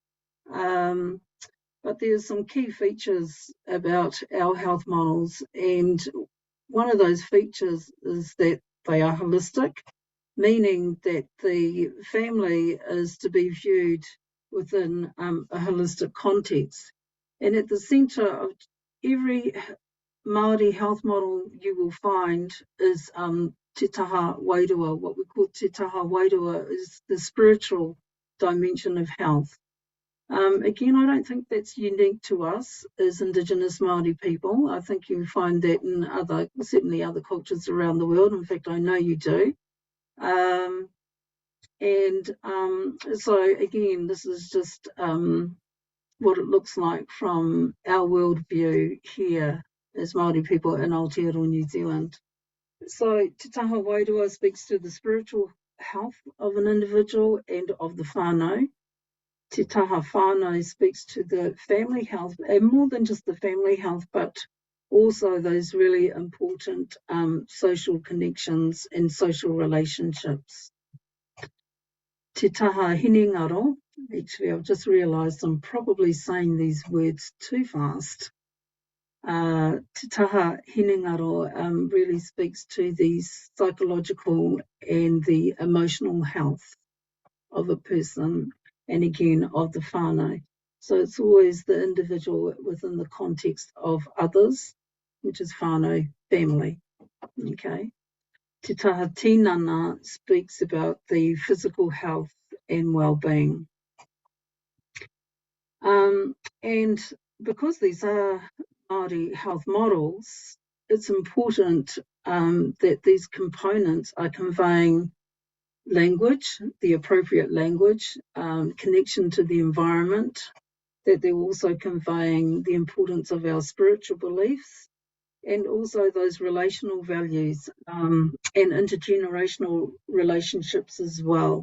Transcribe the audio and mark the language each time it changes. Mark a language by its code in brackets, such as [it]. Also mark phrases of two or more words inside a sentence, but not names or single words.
[en] But there's some key features about our health models, and one of those features is that they are holistic, meaning that the family is to be viewed within a holistic context. And at the centre of every Māori health model you will find is [mi] te taha wairua. [en] What we call [mi] te taha wairua [en] is the spiritual dimension of health. Again, I don't think that's unique to us as Indigenous Māori people. I think you find that in certainly other cultures around the world. In fact, I know you do. So again, this is just what it looks like from our worldview here as Māori people in Aotearoa, New Zealand. So [mi] te taha wairua [en] speaks to the spiritual health of an individual and of the whānau. [mi] Te taha whānau [en] speaks to the family health, and more than just the family health, but also those really important social connections and social relationships. [mi] Te taha hinengaro, [en] actually I've just realised I'm probably saying these words too fast. [mi] Te taha hinengaro [en] really speaks to the psychological and the emotional health of a person, and again of the whānau. So it's always the individual within the context of others, which is whānau, family. Okay. [mi] Te taha tinana [en] speaks about the physical health and well-being. And because these are Māori health models, it's important that these components are conveying language, the appropriate language, connection to the environment, that they're also conveying the importance of our spiritual beliefs, and also those relational values and intergenerational relationships as well.